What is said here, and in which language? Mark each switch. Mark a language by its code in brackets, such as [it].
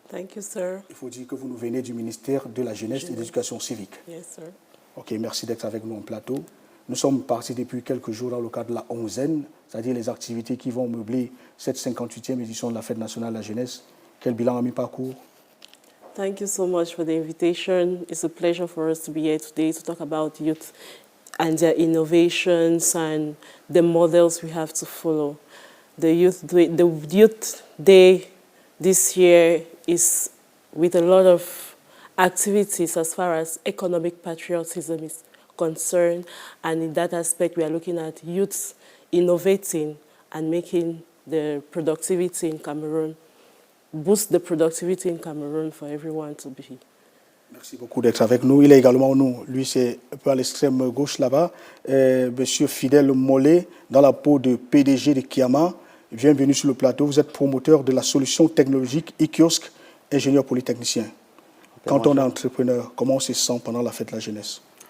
[en] Thank you, sir. [fr] Il faut dire que vous nous venez du ministère de la Jeunesse et de l'Éducation civique. [en] Yes, sir. [fr] Ok, merci d'être avec nous en plateau. Nous sommes partis depuis quelques jours dans le cadre de la onzaine, c'est-à-dire les activités qui vont meubler cette 58e édition de la Fête nationale de la jeunesse. Quel bilan à mi-parcours? [en] Thank you so much for the invitation. It's a pleasure for us to be here today to talk about youth and their innovations and the models we have to follow. The Youth Day this year is with a lot of activities as far as economic patriotism is concerned, and in that aspect we are looking at youths innovating and making the productivity in Cameroon, boost the productivity in Cameroon for everyone to be. [fr] Merci beaucoup d'être avec nous. Il est également nous. Lui, c'est un peu à l'extrême gauche là-bas. Monsieur Fidèle Mollet, dans la peau de PDG de Kiama. Bienvenue sur le plateau. Vous êtes promoteur de la solution technologique e-kiosque, ingénieur polytechnicien. Quand on est entrepreneur, comment on se sent pendant la fête de la jeunesse?